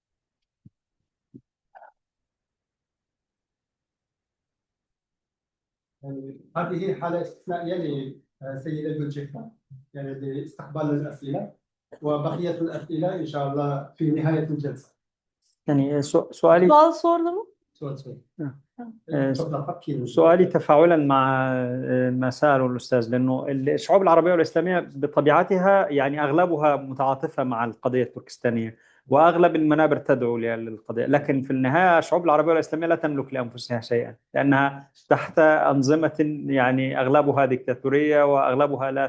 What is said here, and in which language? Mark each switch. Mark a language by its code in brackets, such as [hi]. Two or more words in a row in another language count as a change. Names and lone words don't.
[ar] هذه حالة استثنائية لسيدة جولجيفا يعني لاستقبال الأسئلة، وبقية الأسئلة إن شاء الله في نهاية الجلسة. يعني سؤالي [tr] Sual sordu mu? [ar] سؤالي تفاعلا مع ما سأله الأستاذ، لأنه الشعوب العربية والإسلامية بطبيعتها يعني أغلبها متعاطفة مع القضية التركستانية، وأغلب المنابر تدعو للقضية، لكن في النهاية الشعوب العربية والإسلامية لا تملك لأنفسها شيئا، لأنها تحت أنظمة يعني أغلبها ديكتاتورية، وأغلبها